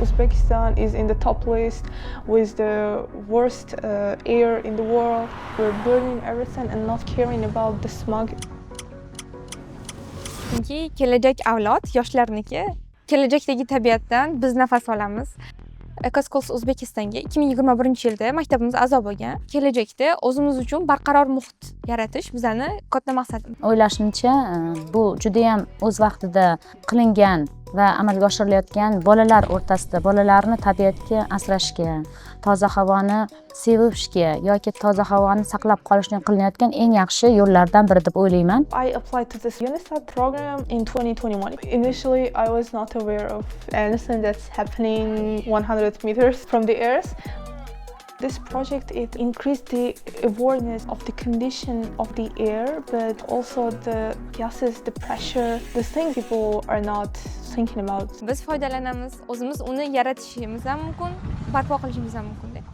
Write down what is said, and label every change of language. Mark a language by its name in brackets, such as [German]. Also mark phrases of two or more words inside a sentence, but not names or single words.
[English] Uzbekistan is in the top list with the worst air in the world. We're burning everything and not caring about the smog. [Uzbek] Chunki kelajak avlod yoshlarniki, kelajakdagi tabiatdan biz nafas olamiz. Ecoschools O'zbekistonga 2021-yilda maktabimiz a'zo bo'lgan. Kelajakda o'zimiz uchun barqaror muhit yaratish bizning katta maqsadimiz. O'ylashimcha, bu juda ham o'z vaqtida qilingan va amalga oshirilayotgan bolalar o'rtasida bolalarni tabiatga asrashga, toza havoni sevishga yoki toza havoni saqlab qolishga qilinayotgan eng yaxshi yo'llardan biri deb o'ylayman. [English] I applied to this UNICEF program in 2021. Initially, I was not aware of anything that's happening 100 meters from the earth. This project, it increased the awareness of the condition of the air, but also the gases, the pressure, the things people are not thinking about. [Uzbek] Biz foydalanamiz, o'zimiz uni yaratishimiz ham mumkin, barpo qilishimiz ham mumkin.